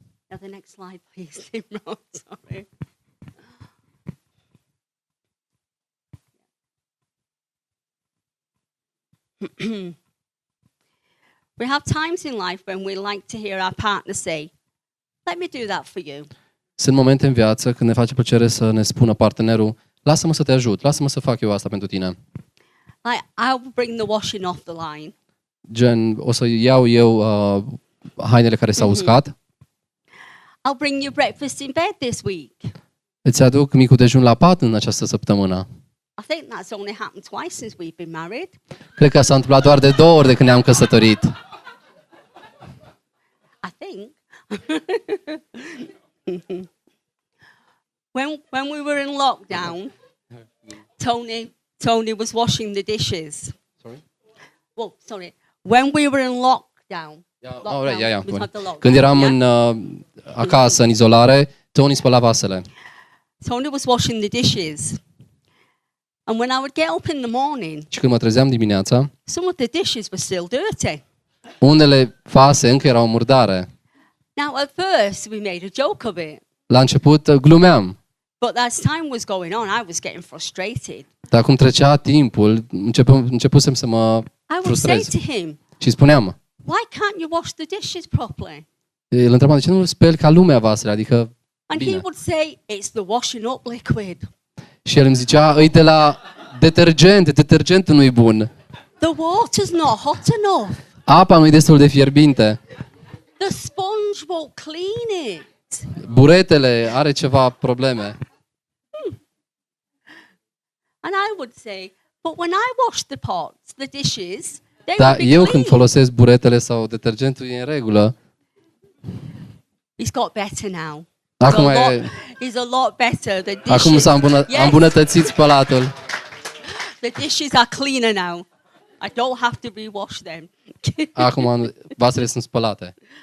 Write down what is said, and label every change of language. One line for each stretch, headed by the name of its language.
English: Now the next slide, please. Imran, sorry. We have times in life when we like to hear our partner say, "Let me do that for you."
Romanian: Sunt momente în viață când ne face plăcere să ne spună partenerul, lasă-mă să te ajut, lasă-mă să fac eu asta pentru tine.
English: Like, I'll bring the washing off the line.
Romanian: Gen, o să iau eu hainele care s-au uscat,
English: I'll bring you breakfast in bed this week.
Romanian: îți aduc micul dejun la pat în această săptămână.
English: I think that's only happened twice since we've been married.
Romanian: Cred că s-a întâmplat doar de 2 ori de când ne-am căsătorit.
English: I think. when we were in lockdown, Tony was washing the dishes. Sorry? Well, sorry. When we were in lockdown. Yeah. we had the lockdown,
Romanian: Când eram
English: yeah?
Romanian: acasă, în izolare, Tony spăla vasele.
English: Tony was washing the dishes. And when I would get up in the morning,
Romanian: Și când mă trezeam dimineața,
English: some of the dishes were still dirty.
Romanian: Unele vase încă erau murdare.
English: Now, at first, we made a joke of it.
Romanian: La început glumeam,
English: But as time was going on, I was getting frustrated.
Romanian: dar cum trecea timpul, începusem să mă
English: I would say
Romanian: frustrez.
English: to him,
Romanian: Și spuneam,
English: why can't you wash the dishes properly?
Romanian: îl întrebam, de ce nu speli ca lumea vasele? Adică,
English: And he
Romanian: bine.
English: would say, it's the washing up liquid.
Romanian: Și el îmi zicea, îi de la detergentul nu-i bun.
English: The water's not hot enough.
Romanian: Apa nu-i destul de fierbinte.
English: The sponge won't clean it.
Romanian: Buretele are ceva probleme.
English: And I would say, but when I wash the pots, the dishes, they will
Romanian: Dar
English: be
Romanian: eu când
English: clean.
Romanian: folosesc buretele sau detergentul e în regulă.
English: He's got better now.
Romanian: Acum,
English: He's a lot better. The dishes,
Romanian: acum s-a
English: Yes.
Romanian: îmbunătățit spălatul.
English: The dishes are cleaner now. I don't have to rewash them.
Romanian: Acum vasele sunt spălate.